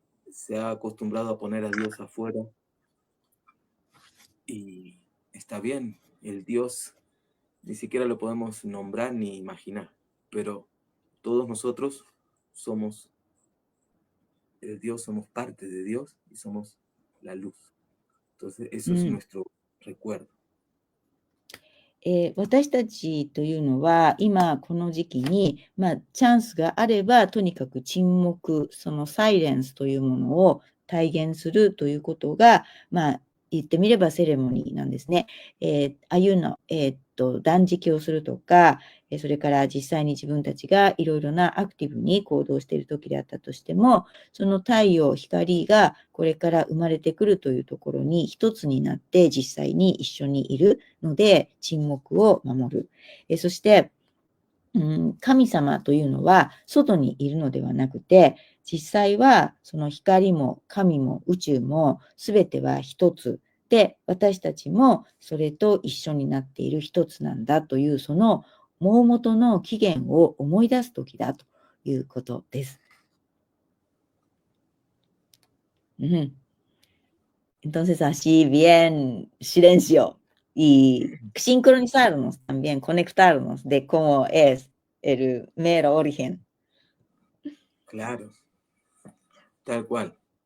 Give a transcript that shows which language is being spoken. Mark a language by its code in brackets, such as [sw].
[es] Se ha acostumbrado a poner a Dios afuera y está bien, el Dios ni siquiera lo podemos nombrar ni imaginar, pero todos nosotros somos el Dios, somos parte de Dios y somos la luz. Entonces, eso es nuestro recuerdo. [ja] 私たちというのは、今この時期に、チャンスがあれば、とにかく沈黙、そのサイレンスというものを体現するということが、言ってみればセレモニーなんですね。ああいうの、断食をするとか、それから実際に自分たちがいろいろなアクティブに行動している時であったとしても、その太陽、光がこれから生まれてくるというところに一つになって実際に一緒にいるので、沈黙を守る。そして、神様というのは外にいるのではなくて、実際はその光も神も宇宙もすべては一つで、私たちもそれと一緒になっている一つなんだという、その大元の起源を思い出す時だということです。 [es] Entonces así bien silencio y sincronizarnos también, conectarnos de cómo es el mero origen. Claro, tal cual.